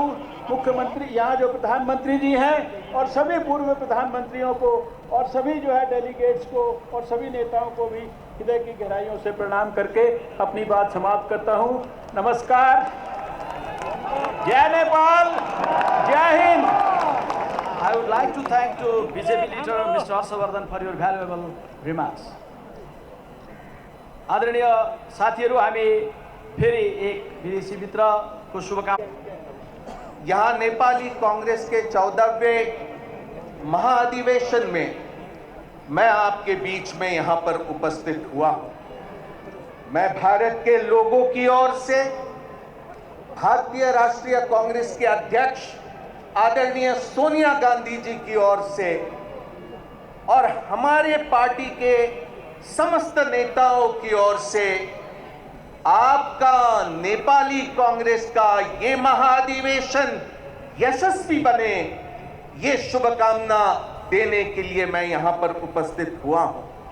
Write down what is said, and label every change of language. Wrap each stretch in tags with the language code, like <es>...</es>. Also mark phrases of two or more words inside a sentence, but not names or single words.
<hi>मुख्यमंत्री, यहाँ जो प्रधानमंत्री जी हैं और सभी पूर्व प्रधानमंत्रियों को और सभी जो है डेलीगेट्स को और सभी नेताओं को भी हृदय की गहराइयों से प्रणाम करके अपनी बात समाप्त करता हूं। नमस्कार, जय नेपाल, जय हिंद।</hi> <en>I would like to thank to BJP leader Mr. Harshavardhan for your valuable remarks.</en> <ne>आदरणीय साथीहरू, हामी फेरि एक विदेशी मित्रको शुभकामना।</ne> <hi>यहाँ नेपाली कांग्रेस के 14वें महाअधिवेशन में मैं आपके बीच में यहाँ पर उपस्थित हुआ हूँ। मैं भारत के लोगों की ओर से, भारतीय राष्ट्रीय कांग्रेस के अध्यक्ष आदरणीय सोनिया गांधी जी की ओर से और हमारे पार्टी के समस्त नेताओं की ओर से आपका नेपाली कांग्रेस का ये महाअधिवेशन यशस्वी बने, ये शुभकामना देने के लिए मैं यहां पर उपस्थित हुआ हूं।</hi>